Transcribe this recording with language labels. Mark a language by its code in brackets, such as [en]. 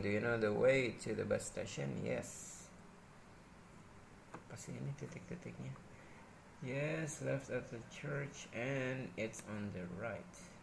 [en] Do you know the way to the bus station? Yes. [id] Apa sih ini titik-titiknya? [en] Yes, left at the church and it's on the right.